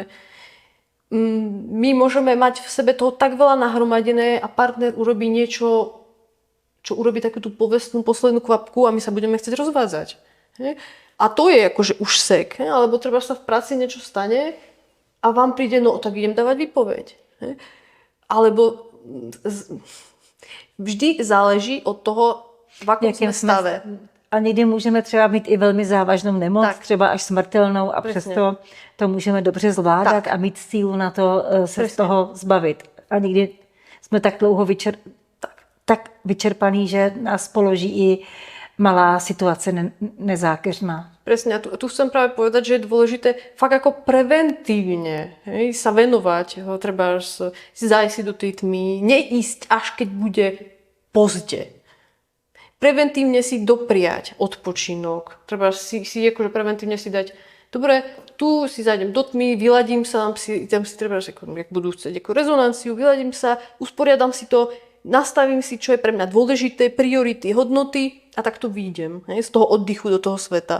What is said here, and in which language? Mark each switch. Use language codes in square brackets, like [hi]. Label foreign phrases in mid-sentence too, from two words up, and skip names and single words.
[sk] My môžeme mať v sebe toho tak veľa nahromadené a partner urobí niečo, čo urobí takú tú povestnú poslednú kvapku a my sa budeme chcieť rozvádzať. A to je akože už sek. Alebo treba sa v práci niečo stane a vám príde, no tak idem dávať výpoveď. Alebo vždy záleží od toho, v akom sme stave. [cs] A někdy můžeme třeba mít i velmi závažnou nemoc, tak. třeba až smrtelnou a [sk] Presne. [cs] přesto to můžeme dobře zvládat tak. a mít sílu na to se [sk] Presne. [cs] z toho zbavit. A někdy jsme tak dlouho tak vyčerpaný, že nás položí i malá situace nezákeřná. [sk] Presne, a tu chcem práve povedať, že je dôležité fakt ako preventívne sa venovať, treba si zájsť si do tej tmy, neísť až keď bude pozde. Preventívne si dopriať odpočinok, treba si akože preventívne si dať, dobre, tu si zájdem do tmy, vyladím sa, tam si treba, jak budú chcieť ako rezonanciu, vyladím sa, usporiadam si to, nastavím si, čo je pre mňa dôležité, priority, hodnoty a tak to výjdem z toho oddychu do toho sveta.